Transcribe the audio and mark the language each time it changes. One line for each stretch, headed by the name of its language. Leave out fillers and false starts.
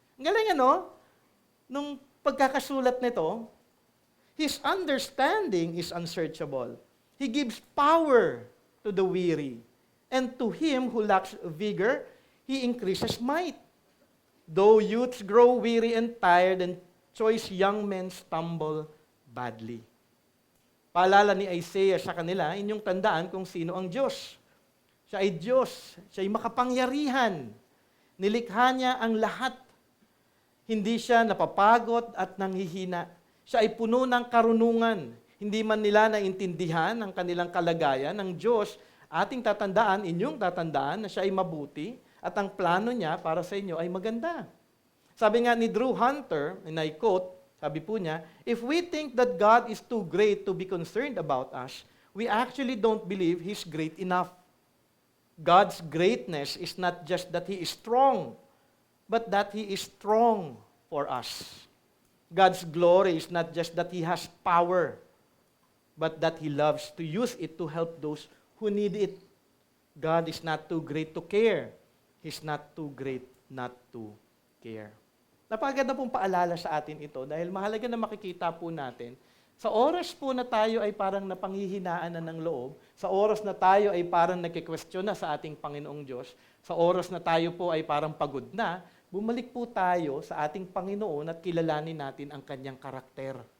Filipino: Ang galing nung pagkakasulat nito,
English: His understanding is unsearchable. He gives power to the weary, and to him who lacks vigor, He increases might. Though youths grow weary and tired, and choice young men stumble badly.
Filipino: Paalala ni Isaiah sa kanila, inyong tandaan kung sino ang Diyos. Siya ay Diyos. Siya ay makapangyarihan. Nilikha niya ang lahat. Hindi siya napapagod at nanghihina. Siya ay puno ng karunungan. Hindi man nila naintindihan ang kanilang kalagayan. Ang Diyos, ating tatandaan, inyong tatandaan, na siya ay mabuti at ang plano niya para sa inyo ay maganda. Sabi nga ni Drew Hunter,
English: and I quote,
Filipino: sabi po niya,
English: "If we think that God is too great to be concerned about us, we actually don't believe He's great enough. God's greatness is not just that He is strong, but that He is strong for us. God's glory is not just that He has power, but that He loves to use it to help those who need it. God is not too great to care. He's not too great not to care."
Filipino: Napakaganda pong paalala sa atin ito dahil mahalaga na makikita po natin, sa oras po na tayo ay parang napanghihinaan na ng loob, sa oras na tayo ay parang nagkikwestiyon na sa ating Panginoong Diyos, sa oras na tayo po ay parang pagod na, bumalik po tayo sa ating Panginoon at kilalanin natin ang kanyang karakter.